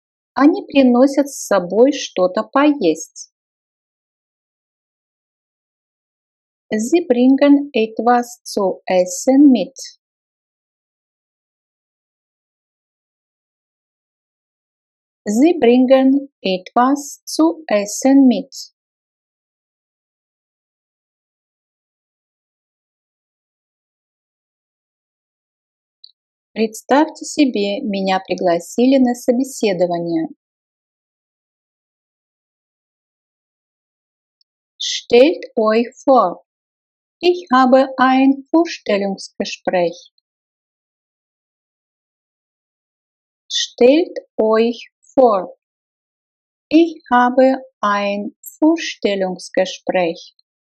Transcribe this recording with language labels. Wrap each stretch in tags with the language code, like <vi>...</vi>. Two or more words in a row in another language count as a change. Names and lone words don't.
<ru>Они приносят с собой что-то поесть.</ru> <de>Sie bringen etwas zu essen mit. Sie bringen etwas zu essen mit.</de> <ru>Представьте себе, меня пригласили на собеседование.</ru> <de>Stellt euch vor, ich habe ein Vorstellungsgespräch. Stellt euch vor, ich habe ein Vorstellungsgespräch.</de>